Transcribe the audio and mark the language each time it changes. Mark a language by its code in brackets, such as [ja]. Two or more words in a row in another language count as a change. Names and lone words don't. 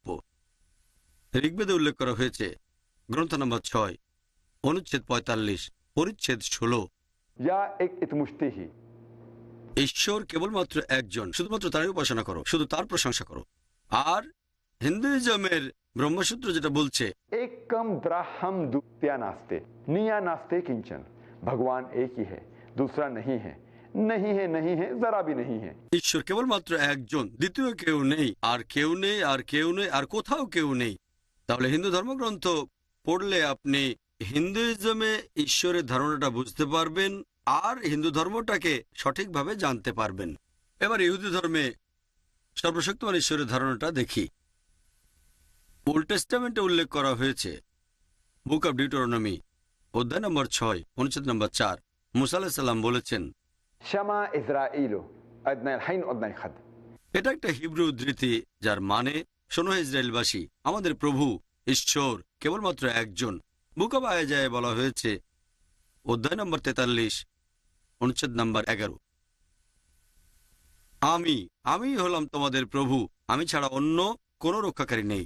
[bn] ঋগ্বেদে উল্লেখ করা হয়েছে গ্রন্থ নম্বর 6 অনুচ্ছেদ 45 পরিচ্ছেদ 16, [sa] ইয়া এক ইতমুশতি হি, [bn] ঈশ্বর কেবলমাত্র একজন, শুধুমাত্র তারই উপাসনা করো, শুধু তার প্রশংসা করো। আর হিন্দুইজমের ব্রহ্মসূত্র যেটা বলছে [sa] एकम ब्रह्म द्वितीया नास्ते निया नास्ते किंचन, [hi] भगवान एक ही है, दूसरा नहीं है, नहीं है, नहीं है, जरा भी नहीं है। [bn] ঈশ্বর কেবলমাত্র একজন, দ্বিতীয় কেউ নেই, আর কেউ নেই, আর কেউ নেই, আর কোথাও কেউ নেই। তাহলে হিন্দু ধর্মগ্রন্থ পড়লে আপনি হিন্দুইজমে ঈশ্বরের ধারণাটা বুঝতে পারবেন আর হিন্দু ধর্মটাকে সঠিকভাবে জানতে পারবেন। এবার ইহুদি ধর্মে সর্বশক্তিমান ঈশ্বরের ধারণাটা দেখি। ওল্ড টেস্টামেন্টে উল্লেখ করা হয়েছে বুক অব ডিউটোরনমি অধ্যায় নম্বর 6 অনুচ্ছেদ নম্বর 4, মুসা আলাইহিস সালাম বলেছেন, [he] שמע ישראל אדוני אלוהינו אדוני אחד. [bn] এটা একটা হিব্রু উদ্ধৃতি যার মানে, শোনো ইসরায়েলবাসী, আমাদের প্রভু ঈশ্বর কেবলমাত্র একজন। বুক অব আয়াজায় বলা হয়েছে অধ্যায় নম্বর 43 অনুচ্ছেদ নম্বর 11, আমি হলাম তোমাদের প্রভু, আমি ছাড়া অন্য কোনো রক্ষাকারী নেই।